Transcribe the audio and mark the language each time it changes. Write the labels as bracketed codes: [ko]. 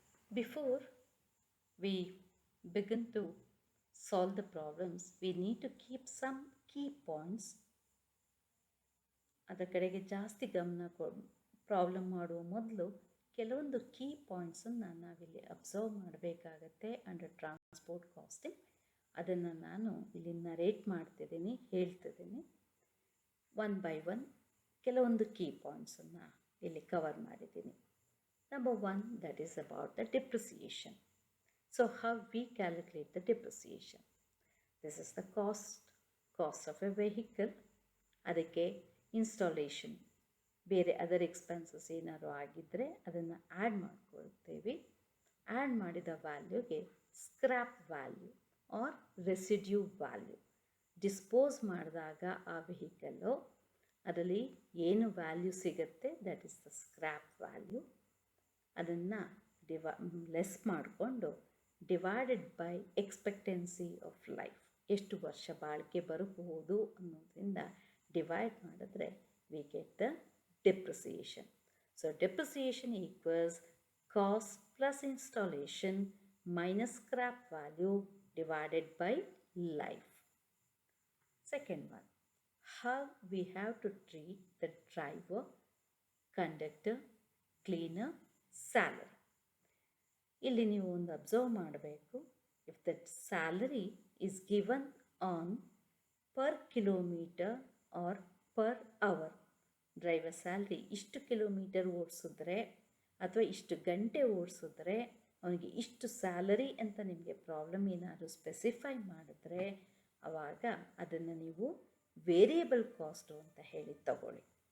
[en] Before we begin to solve the problems, we need to keep some key points. [kn] ಅದರ ಕಡೆಗೆ ಜಾಸ್ತಿ ಗಮನ problem ಮಾಡುವ ಮೊದಲು ಕೆಲವೊಂದು ಕೀ ಪಾಯಿಂಟ್ಸನ್ನು ನಾವಿಲ್ಲಿ ಅಬ್ಸರ್ವ್ ಮಾಡಬೇಕಾಗತ್ತೆ [en] Under transport costing. [kn] ಅದನ್ನು ನಾನು ಇಲ್ಲಿ ನರೇಟ್ ಮಾಡ್ತಿದ್ದೀನಿ, ಹೇಳ್ತಿದ್ದೀನಿ. 1 by 1 ಕೆಲವೊಂದು ಕೀ ಪಾಯಿಂಟ್ಸನ್ನು ಇಲ್ಲಿ ಕವರ್ ಮಾಡಿದ್ದೀನಿ. [en] Number 1, that is about the depreciation. So how we calculate the depreciation? This is the cost of a vehicle. [kn] ಅದಕ್ಕೆ ಇನ್ಸ್ಟಾಲೇಷನ್, ಬೇರೆ ಅದರ್ ಎಕ್ಸ್ಪೆನ್ಸಸ್ ಏನಾದ್ರು ಆಗಿದ್ದರೆ ಅದನ್ನು ಆ್ಯಡ್ ಮಾಡ್ಕೊಳ್ತೇವೆ. ಆ್ಯಡ್ ಮಾಡಿದ ವ್ಯಾಲ್ಯೂಗೆ [en] scrap value or residue value, [kn] dispose ಮಾಡಿದಾಗ ಆ vehicle ಅದರಲ್ಲಿ ಏನು ವ್ಯಾಲ್ಯೂ ಸಿಗುತ್ತೆ [en] That is the scrap value. [kn] ಅದನ್ನು ಲೆಸ್ ಮಾಡಿಕೊಂಡು [en] divided by expectancy of life, [kn] ಎಷ್ಟು ವರ್ಷ ಬಾಳಿಕೆ ಬರಬಹುದು ಅನ್ನೋದ್ರಿಂದ ಡಿವೈಡ್ ಮಾಡಿದ್ರೆ [en] We get the depreciation. So depreciation equals cost plus installation minus scrap value divided by life. Second one, how we have to treat the driver, conductor, cleaner, salary. [kn] ಇಲ್ಲಿ ನೀವು ಒಂದು observe ಮಾಡಬೇಕು. [en] if the salary is given on per kilometre or per hour, [kn] driver salary ಇಷ್ಟು kilometre ಓಡಿಸಿದ್ರೆ ಅಥವಾ ಇಷ್ಟು ಗಂಟೆ ಓಡಿಸಿದ್ರೆ ಅವನಿಗೆ ಇಷ್ಟು ಸ್ಯಾಲರಿ ಅಂತ ನಿಮಗೆ ಪ್ರಾಬ್ಲಮ್ ಏನಾದರೂ ಸ್ಪೆಸಿಫೈ ಮಾಡಿದ್ರೆ ಆವಾಗ ಅದನ್ನು ನೀವು ವೇರಿಯಬಲ್ ಕಾಸ್ಟು ಅಂತ ಹೇಳಿ ತಗೊಳ್ಳಿ.